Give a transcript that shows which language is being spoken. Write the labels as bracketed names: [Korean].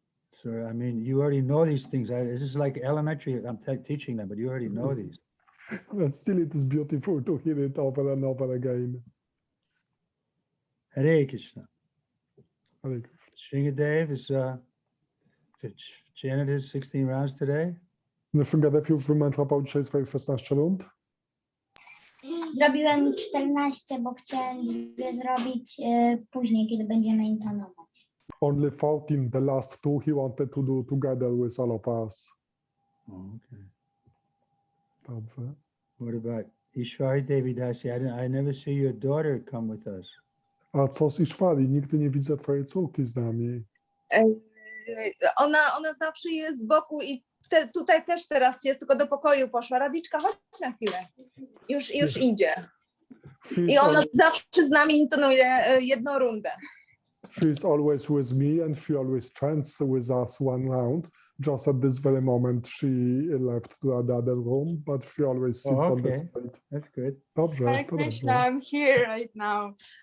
[English] So, I mean, you already know these things. This is like elementary. I'm teaching them, but you already know these. And still it is beautiful to hear it over and over again. Hare Krishna. Hare Krishna. Sringadev is chanted his 16 rounds today. [Polish] Sringadev już wymętrował dzisiaj swoje 16 rund. Zrobiłem 14, bo chciałem je zrobić później, kiedy będziemy intonować. [English] Only 14, the last two he wanted to do together with all of us. Oh, okay. [Polish] Dobrze. [English] What about Ishwari Devi Dasi? I never see your daughter come with us. [Polish] A co z Ishwari? Nigdy nie widzę twojej córki z nami. Ona zawsze jest z boku i tutaj też teraz jest, tylko do pokoju poszła. Radiczka, chodź na chwilę. Już idzie. I ona zawsze z nami intonuje jedną rundę. [English] She's always with me and she always chants with us one round. Just at this very moment she left to the other room, but she always sits on the side. That's good. [Polish] Dobrze. [English] Hare Krishna, I'm here right now.